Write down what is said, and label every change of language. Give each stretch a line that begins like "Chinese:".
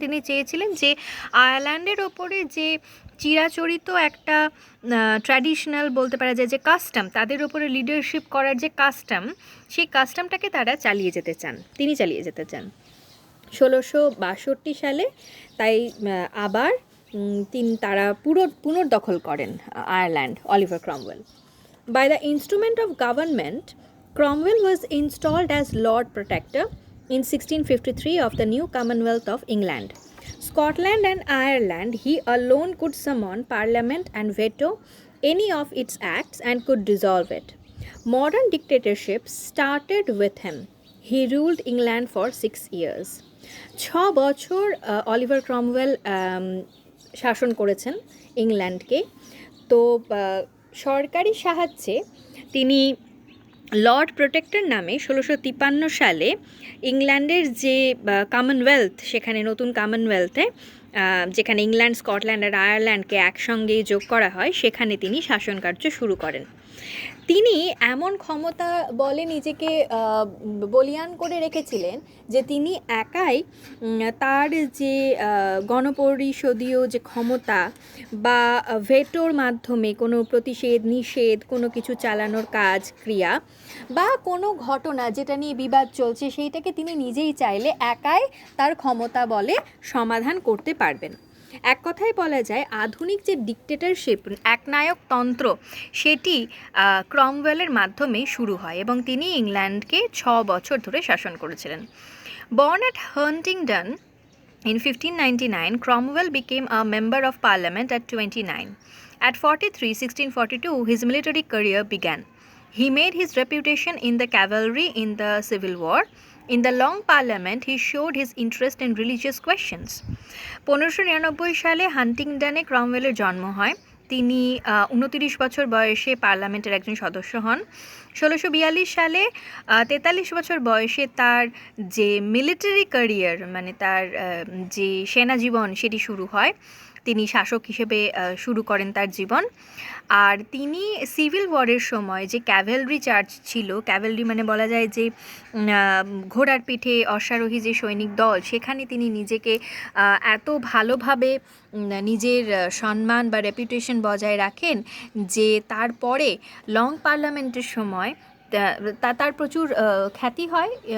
Bangla: তিনি চেয়েছিলেন যে আয়ারল্যান্ডের ওপরে যে চিরাচরিত একটা ট্র্যাডিশনাল বলতে পারা যায় যে কাস্টম, তাদের ওপরে লিডারশিপ করার যে কাস্টম, সেই কাস্টমটাকে তারা চালিয়ে যেতে চান, তিনি চালিয়ে যেতে চান। 1662 সালে তাই আবার তারা পুনর্দখল করেন Ireland, Oliver Cromwell.
English: By the instrument of government, Cromwell was installed as Lord Protector in 1653 of the new Commonwealth of England. Scotland and Ireland, he alone could summon Parliament and veto any of its acts and could dissolve it. Modern dictatorship started with him. He ruled England for 6 years.
Bangla: 6 বছর Oliver Cromwell শাসন করেছেন ইংল্যান্ডকে। তো সরকারি সাহায্যে তিনি Lord protector নামে 1653 সালে ইংল্যান্ডের যে কমনওয়েলথ, সেখানে নতুন কমনওয়েলথে যেখানে ইংল্যান্ড, স্কটল্যান্ড আর আয়ারল্যান্ডকে একসঙ্গেই যোগ করা হয়, সেখানে তিনি শাসনকার্য শুরু করেন। তিনি এমন ক্ষমতা বলে নিজেকে বলিয়ান করে রেখেছিলেন যে তিনি একাই তার যে গণপরিষদীয় যে ক্ষমতা বা ভেটোর মাধ্যমে কোনো প্রতিষেধ, নিষেধ, কোনো কিছু চালানোর কাজ, ক্রিয়া বা কোনো ঘটনা যেটা নিয়ে বিবাদ চলছে, সেইটাকে তিনি নিজেই চাইলে একাই তার ক্ষমতা বলে সমাধান করতে পারবেন। এক কথায় বলা যায় আধুনিক যে ডিক্টেটরশিপ, একনায়কতন্ত্র, সেটি ক্রমওয়েলের মাধ্যমে শুরু হয় এবং তিনি ইংল্যান্ডকে 6 বছর ধরে শাসন করেছিলেন।
English: Born at Huntingdon in 1599, Cromwell became a member of Parliament at 29. At 43, 1642, his military career began. He made his reputation in the cavalry in the Civil War. In the Long Parliament, he showed his interest in religious questions.
Bangla: 1599 সালে হান্টিংডনে ক্রমওয়েলের জন্ম হয়। তিনি 29 বছর বয়সে পার্লামেন্টের একজন সদস্য হন। 1642 সালে 43 বছর বয়সে তার যে মিলিটারি ক্যারিয়ার, মানে তার যে সেনা জীবন, সেটি শুরু হয়। তিনি শাসক হিসেবে শুরু করেন তার জীবন। আর তিনি সিভিল ওয়ারের সময় যে ক্যাভেলরি চার্জ ছিল, ক্যাভেলরি মানে বলা যায় যে ঘোড়ার পিঠে অশ্বারোহী যে সৈনিক দল, সেখানে তিনি নিজেকে এত ভালোভাবে নিজের সম্মান বা রেপুটেশন বজায় রাখেন যে তারপরে লং পার্লামেন্টের সময় তার প্রচুর খ্যাতি হয়।